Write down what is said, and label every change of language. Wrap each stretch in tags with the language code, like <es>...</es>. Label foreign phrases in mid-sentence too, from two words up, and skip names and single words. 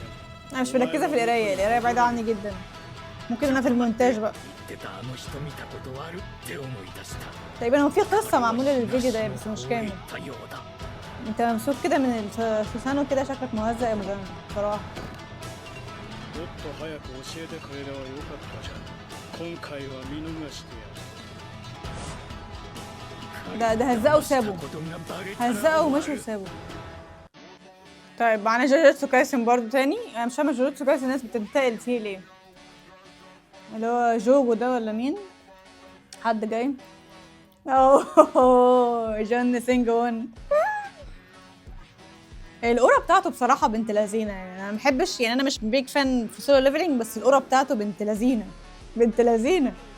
<ar>انا مش مركزة في القراية، القراية بعيدة عني جدا. ممكن انا في المونتاج بقى.</ar> <ja>言ってたあの人見たことあるって思い出した</ja> <ar>تقريبا هو في قصة معمولة للفيديو ده بس مش</ar> <ja>言</ja> <ar>كامل.</ar> <ja>ったようだ</ja> <ar>انت ممسوك كده من السوسانو كده، شكلك مهزأ يا موزان بصراحة.</ar> <ja>もっと早く教えてくれればよかったじゃん今回は見逃してやる</ja> <ar>ده هزقه وسابه.</ar> <ja>ことがバレたら</ja> <ar>هزقه ومشي وسابه. طيب معانا جوجوتسو كايسن برضو تاني. انا مش فاهمة جوجوتسو كايسن الناس بتنتقل فيه ليه. اللي هو جوجو ده ولا مين؟ حد جاي؟ اوه جون سينجون. الأورا بتاعته بصراحة بنت لذينة، يعني أنا مبحبش، يعني أنا مش</ar> <en>big fan</en> <ar>في سولو ليفلينج، بس الأورا بتاعته بنت لذينة، بنت لذينة.</ar>